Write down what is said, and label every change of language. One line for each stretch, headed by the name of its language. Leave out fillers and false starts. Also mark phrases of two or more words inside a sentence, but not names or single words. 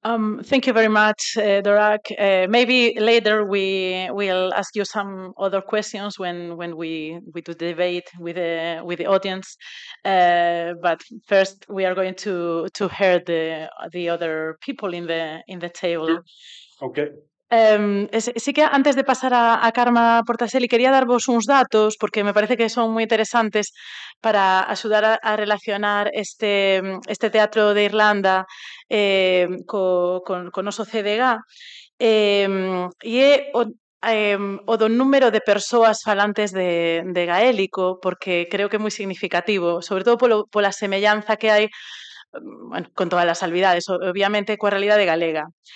English: Thank you very much, Dorak. Maybe later we will ask you some other questions when we do the debate with the audience. But first, we are going to hear the other people in the table. Sure. Okay.
Galician: Sí que antes de pasar a Karma Portaselli quería darvos uns datos porque me parece que son moi interesantes para axudar a relacionar este teatro de Irlanda co noso CDG e é o do número de persoas falantes de gaélico porque creo que é moi significativo, sobre todo pola semellanza que hai bueno, con todas as salvidades, obviamente, coa realidade galega.